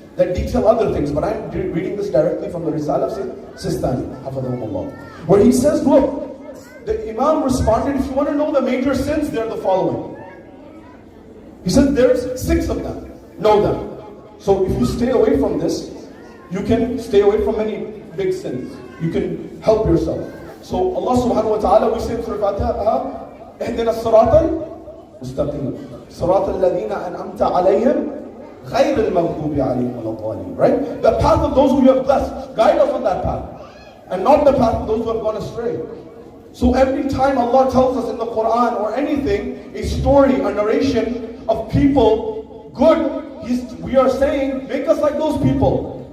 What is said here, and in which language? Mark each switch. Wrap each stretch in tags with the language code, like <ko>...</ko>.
<en>that detail other things, but I'm reading this directly from the Risala of Sistani, Hafadhahumullah, where he says, look, the Imam responded, if you want to know the major sins, they're the following. He said, there's 6 of them. Know them. So if you stay away from this, you can stay away from many big sins. You can help yourself. So Allah subhanahu wa ta'ala, we say in Surah Fatiha,</en> <ar>اهدنا الصراط المستقيم صراط الذين أنعمت عليهم غير المغضوب عليهم ولا الضالين.</ar> <en>Right? The path of those who you have blessed, guide us on that path. And not the path of those who have gone astray. So every time Allah tells us in the Quran or anything, a story, a narration of people good, we are saying, make us like those people.</en>